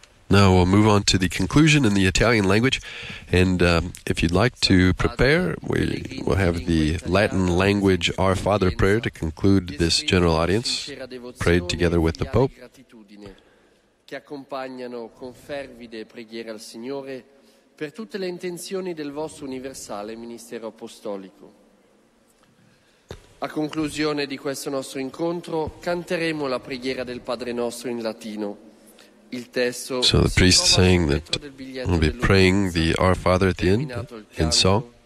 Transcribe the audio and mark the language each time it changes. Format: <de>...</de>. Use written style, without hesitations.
<en>Now we'll move on to the conclusion in the Italian language, and if you'd like to prepare, we will have the Latin language Our Father prayer to conclude this general audience, prayed together with the Pope.</en> <it>Che accompagnano con fervide preghiere al Signore per tutte le intenzioni del vostro universale ministero apostolico. A conclusione di questo nostro incontro canteremo la preghiera del Padre nostro in latino.</it> <en>So the priest saying that we'll be praying the Our Father at the end in song.</en>